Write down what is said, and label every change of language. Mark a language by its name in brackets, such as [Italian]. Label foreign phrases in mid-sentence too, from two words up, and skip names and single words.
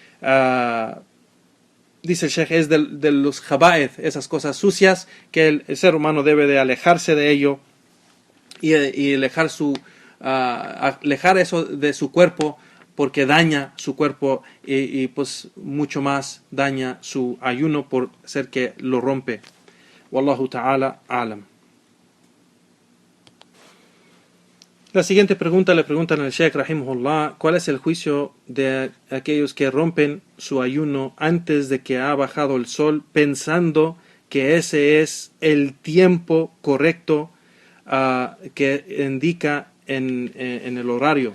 [Spanish] dice el Sheikh es de los jaba'ith, esas cosas sucias que el ser humano debe de alejarse de ello y alejar eso de su cuerpo, porque daña su cuerpo y pues mucho más daña su ayuno por ser que lo rompe. [Arabic] والله تعالى أعلم. [Spanish] La siguiente pregunta le preguntan al Sheikh rahimahullah, ¿cuál es el juicio de aquellos que rompen su ayuno antes de que ha bajado el sol, pensando que ese es el tiempo correcto que indica en el horario.